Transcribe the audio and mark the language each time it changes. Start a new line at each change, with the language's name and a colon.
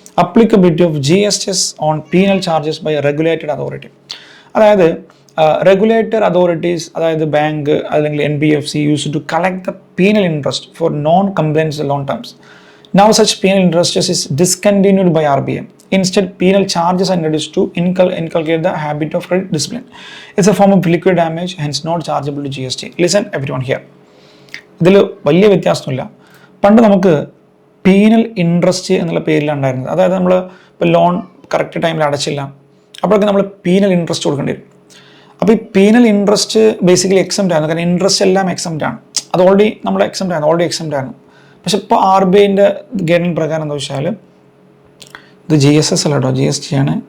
English: Applicability of GST on penal charges by regulated authority.
Malayalam: അതായത്
English: Regulator authorities, അതായത് bank അല്ലെങ്കിൽ NBFC use to collect the penal interest for non compliance loan terms. Now such penal interest is discontinued by RBI. Instead, penal charges are introduced to inculcate the habit of credit discipline. It's a form of liquid damage, hence not chargeable to GST. Listen everyone here.
Malayalam: ഇതിൽ വലിയ വ്യത്യാസമൊന്നുമില്ല. പണ്ട് നമുക്ക് penal interest എന്നുള്ള പേരിലാണ് ഉണ്ടായിരുന്നത്. അതായത് നമ്മൾ ഇപ്പോൾ ലോൺ കറക്റ്റ് ടൈമിൽ അടച്ചില്ല, അപ്പോഴൊക്കെ നമ്മൾ പീനൽ ഇൻട്രസ്റ്റ് കൊടുക്കേണ്ടി വരും. അപ്പോൾ ഈ പീനൽ ഇൻട്രസ്റ്റ് ബേസിക്കലി എക്സംപ്റ്റ് ആയിരുന്നു, കാരണം ഇൻട്രസ്റ്റ് എല്ലാം എക്സംപ്റ്റ് ആണ്. അത് ഓൾറെഡി നമ്മൾ എക്സംപ്റ്റ് ആയിരുന്നു. പക്ഷെ ഇപ്പോൾ RBIൻ്റെ ഗൈഡൻസ് പ്രകാരം എന്താ വെച്ചാൽ, ഇത് GSS അല്ല കേട്ടോ, GST ആണ്.